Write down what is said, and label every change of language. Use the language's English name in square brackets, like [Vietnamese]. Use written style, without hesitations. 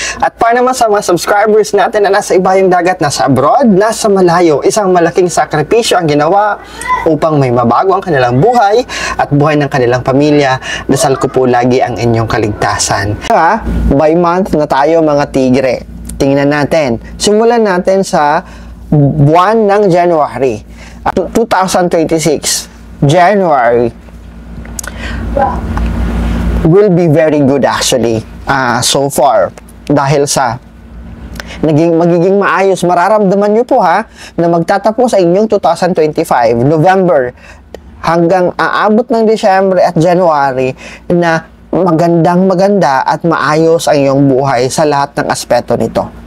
[Filipino] At para naman sa mga subscribers natin na nasa ibayong dagat, nasa abroad, nasa malayo, isang malaking sakripisyo ang ginawa upang may mabago ang kanilang buhay at buhay ng kanilang pamilya. Dasal ko po lagi ang inyong kaligtasan. By month na tayo mga tigre. Tingnan natin. Simulan natin sa buwan ng January. [English] 2026. January will be very good actually so far dahil sa magiging maayos. [Filipino] Mararamdaman nyo po na magtatapos sa inyong 2025 November hanggang aabot ng December at January na maganda at maayos ang iyong buhay sa lahat ng aspeto nito.